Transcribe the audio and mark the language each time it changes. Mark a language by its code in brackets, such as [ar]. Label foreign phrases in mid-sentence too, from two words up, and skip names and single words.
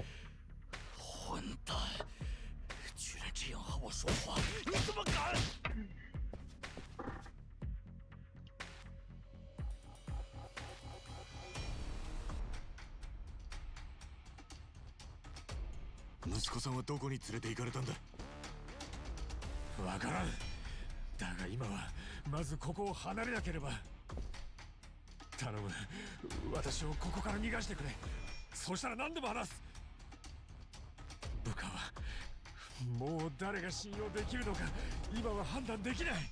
[zh] 混蛋！居然这样和我说话，你怎么敢？ [ja] 息子さんはどこに連れて行かれたんだ。わからん。だが今はまずここを離れなければ。頼む、私をここから逃がしてくれ。そうしたら何でも話す。部下はもう誰が信用できるのか今は判断できない。